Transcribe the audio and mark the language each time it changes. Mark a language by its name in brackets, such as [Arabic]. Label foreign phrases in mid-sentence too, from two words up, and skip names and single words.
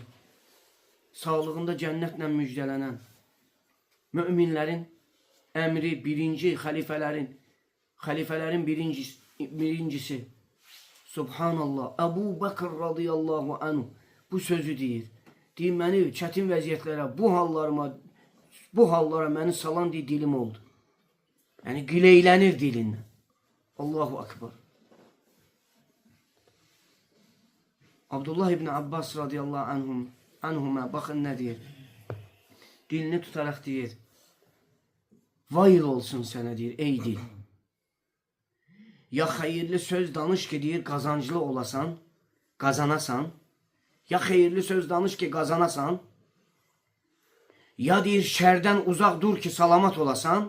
[Azerbaijani] Sağlığında cənnətlə müjdələnən, müminlərin əmri, birinci xəlifələrin birincisi, Subhanallah, Əbu Bakır [Arabic] رضي الله عنه [Azerbaijani] bu sözü deyir. Deyir, məni çətin vəziyyətlərə, bu hallara məni salan deyir, dilim oldu. Yəni, gileylənir dilindən. [Arabic] الله أكبر. [Azerbaijani] Abdullah ibn Abbas [Arabic] رضي الله عنهما [Azerbaijani] baxın nə deyir. Dilini tutaraq deyir. Vayl olsun sənə deyir, ey dil. Ya xeyirli söz danış ki deyir, qazanclı olasan, qazanasan. Ya xeyirli söz danış ki qazanasan. Ya deyir, şərdən uzaq dur ki salamat olasan.